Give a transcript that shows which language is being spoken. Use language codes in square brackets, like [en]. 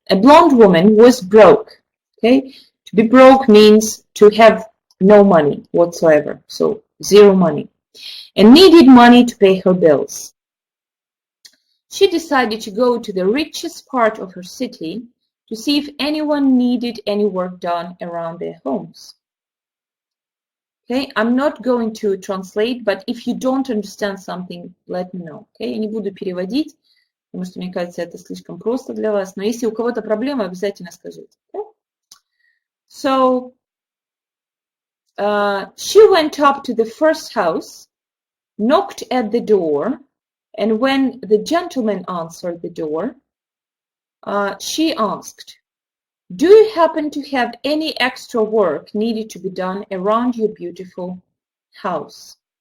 [en] A blonde woman was broke. Okay, to be broke means to have no money whatsoever, so zero money, and needed money to pay her bills. She decided to go to the richest part of her city to see if anyone needed any work done around their homes. Okay, I'm not going to translate, but if you don't understand something, let me know. [ru] Okay, я не буду переводить, потому что мне кажется, это слишком просто для вас. Но если у кого-то проблемы, обязательно скажите. [en] Okay? So, she went up to the first house, knocked at the door, and when the gentleman answered the door, she asked, "Do you happen to have any extra work needed to be done around your beautiful house?"